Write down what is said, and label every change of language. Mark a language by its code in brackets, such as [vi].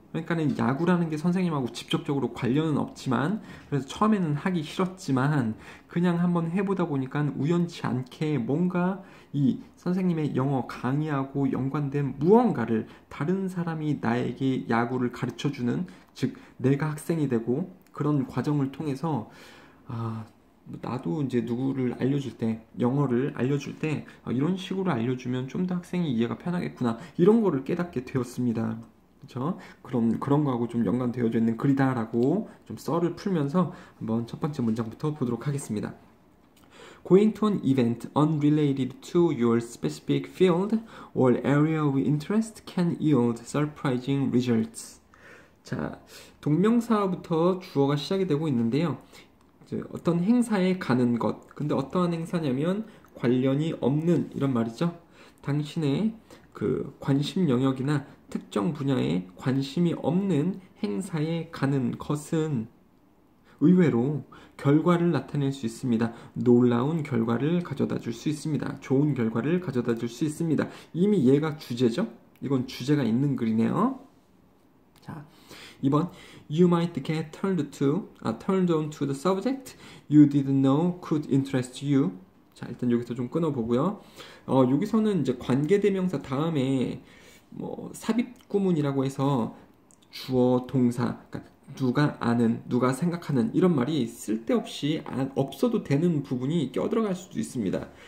[ko] 그러니까는 야구라는 게 선생님하고 직접적으로 관련은 없지만, 그래서 처음에는 하기 싫었지만, 그냥 한번 해보다 보니까 우연치 않게 뭔가 이 선생님의 영어 강의하고 연관된 무언가를 다른 사람이 나에게 야구를 가르쳐주는, 즉, 내가 학생이 되고, 그런 과정을 통해서, 나도 이제 누구를 알려줄 때, 영어를 알려줄 때, 이런 식으로 알려주면 좀 더 학생이 이해가 편하겠구나, 이런 거를 깨닫게 되었습니다. 그렇죠? 그런 거하고 좀 연관되어져 있는 글이다라고 좀 썰을 풀면서 한번 첫 번째 문장부터 보도록 하겠습니다. [en] Going to an event unrelated to your specific field or area of interest can yield surprising results. [ko] 자, 동명사부터 주어가 시작이 되고 있는데요. 어떤 행사에 가는 것. 근데 어떠한 행사냐면 관련이 없는, 이런 말이죠. 당신의 그 관심 영역이나 특정 분야에 관심이 없는 행사에 가는 것은 의외로 결과를 나타낼 수 있습니다. 놀라운 결과를 가져다 줄 수 있습니다. 좋은 결과를 가져다 줄 수 있습니다. 이미 얘가 주제죠? 이건 주제가 있는 글이네요. 자, 2번. [en] You might get turned on to the subject you didn't know could interest you. [ko] 자, 일단 여기서 좀 끊어보고요. 여기서는 이제 관계대명사 다음에 뭐 삽입구문이라고 해서 주어, 동사, 그러니까 누가 아는, 누가 생각하는, 이런 말이 쓸데없이 없어도 되는 부분이 껴들어갈 수도 있습니다.